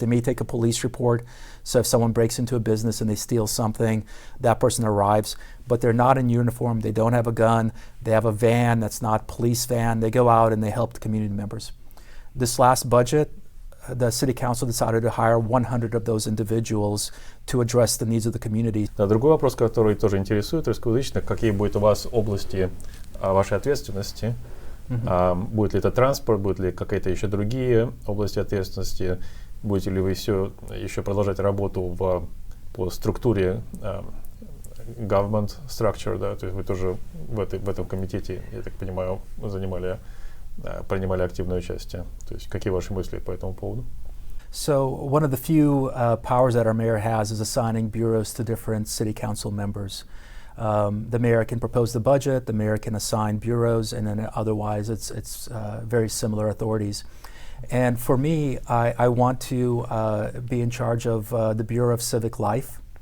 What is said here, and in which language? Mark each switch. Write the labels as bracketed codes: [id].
[en] They may take a police report. So if someone breaks into a business and they steal something, that person arrives, but they're not in uniform. They don't have a gun. They have a van that's not police van. They go out and they help the community members. This last budget, the city council decided to hire 100 of those individuals to address the needs of the community. [ru] Другой вопрос, который тоже интересует русскоязычных, какие будут у вас области вашей ответственности? Будет ли это транспорт, будут ли какие-то еще другие области ответственности, будете ли вы все еще продолжать работу по структуре [en] government structure, [ru] да, то есть вы тоже в этом комитете, я так понимаю, принимали активное участие. То есть какие ваши мысли по этому поводу? [en] So one of the few powers that our mayor has is assigning bureaus to different city council members. The mayor can propose the budget, the mayor can assign bureaus, and then otherwise it's very similar authorities. And for me, I want to be in charge of the Bureau of Civic Life.